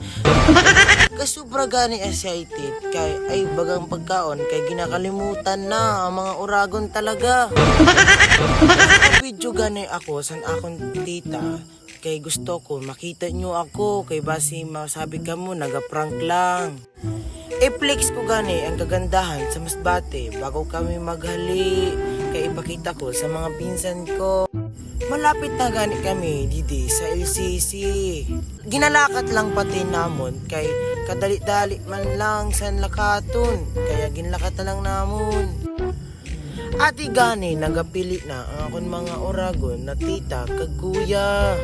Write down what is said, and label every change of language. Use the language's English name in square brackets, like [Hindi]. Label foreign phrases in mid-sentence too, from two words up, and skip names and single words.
[Masbatenyo] Kasubra gani excited kay ay bagang pagkaon kay ginakalimutan na ang mga uragon talaga. Video gani ako san akon tita kay gusto ko makita nyo ako kay basi masabi ka mo nagaprank lang. I-flex ko gani ang kagandahan sa masbate bago kami maghali kay ipakita ko sa mga pinsan ko. Malapit na gani kami didi sa LCC. Ginalakat lang pati namon kay kadali-dali man lang sa lakaton kaya ginlakat na lang namon. Ati gani nagapili na ang akon mga uragon na tita kag kuya.